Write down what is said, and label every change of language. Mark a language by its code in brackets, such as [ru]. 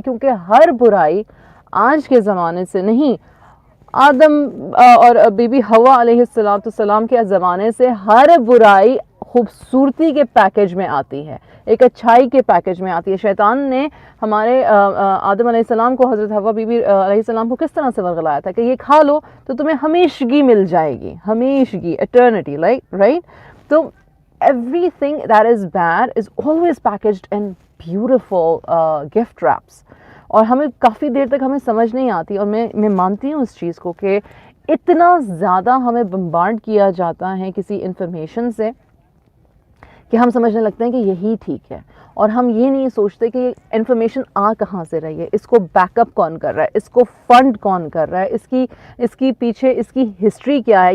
[ur] کیونکہ ہر برائی آج کے زمانے سے نہیں، آدم اور بی بی حوا علیہ السلام کے زمانے سے ہر برائی خوبصورتی کے پیکج میں آتی ہے، ایک اچھائی کے پیکج میں آتی ہے. شیطان نے ہمارے آدم علیہ السلام کو، حضرت حوا بی بی علیہ السلام کو کس طرح سے ورغلایا تھا کہ یہ کھا لو تو تمہیں ہمیشگی مل جائے گی، ہمیشگی، ایٹرنٹی، رائٹ. [en] تو everything that is bad is always packaged in beautiful gift wraps. [ur] اور ہمیں کافی دیر تک ہمیں سمجھ نہیں آتی، اور میں مانتی ہوں اس چیز کو کہ اتنا زیادہ ہمیں بمبارڈ کیا جاتا ہے کسی انفارمیشن سے کہ ہم سمجھنے لگتے ہیں کہ یہی ٹھیک ہے، اور ہم یہ نہیں سوچتے کہ انفارمیشن آ کہاں سے رہی ہے، اس کو بیک اپ کون کر رہا ہے، اس کو فنڈ کون کر رہا ہے، اس کی پیچھے اس کی ہسٹری کیا ہے.